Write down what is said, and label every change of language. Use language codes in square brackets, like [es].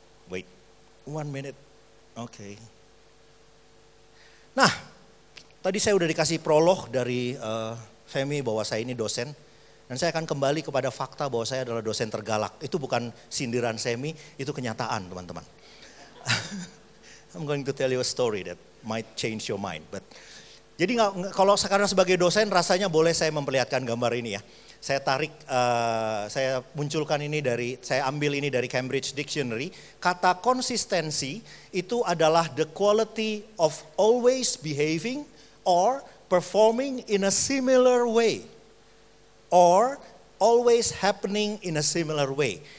[en] Wait, 1 minute. Oke. [id] Nah, tadi saya udah dikasih prolog dari Femi bahwa saya ini dosen. Dan saya akan kembali kepada fakta bahwa saya adalah dosen tergalak. Itu bukan sindiran Semi, itu kenyataan teman-teman. [en] I'm going to tell you a story that might change your mind. [id] Jadi kalau sekarang sebagai dosen rasanya boleh saya memperlihatkan gambar ini ya. Saya tarik, saya munculkan ini saya ambil ini dari Cambridge Dictionary. Kata konsistensi itu adalah [en] the quality of always behaving or performing in a similar way. Or always happening in a similar way.